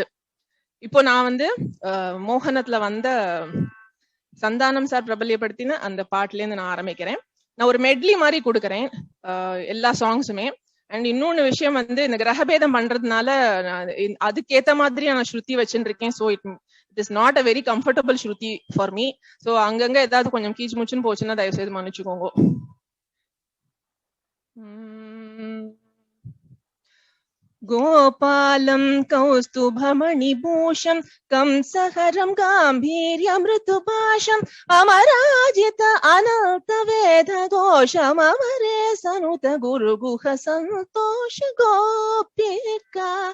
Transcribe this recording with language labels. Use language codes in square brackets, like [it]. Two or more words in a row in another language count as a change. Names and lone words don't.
[ta] இப்போ நான் வந்து மோகனத்துல வந்த சந்தானம் சார் பிரபல்யப்படுத்தின அந்த பாட்டுல இருந்து நான் ஆரம்பிக்கிறேன். நான் ஒரு மெட்லி மாதிரி கொடுக்குறேன் எல்லா சாங்ஸுமே. அண்ட் இன்னொன்னு விஷயம் வந்து இந்த கிரகபேதம் பண்றதுனால அதுக்கேத்த மாதிரி நான் ஸ்ருதி வச்சுட்டு இருக்கேன். [en] So it is not a very comfortable shruti for me. [ta] ஸோ அங்கங்க ஏதாவது கொஞ்சம் கீச்சு முச்சுன்னு போச்சுன்னா தயவு செய்து மன்னிச்சுக்கோங்க. [sa] गोपालं कौस्तुभमणिभूषं कंसहरं गाम्भीर्यमृतुपाशम् अमराजित अनन्तवेदघोषम् अमरे सनुत गुरुगुह सन्तोष गोपिका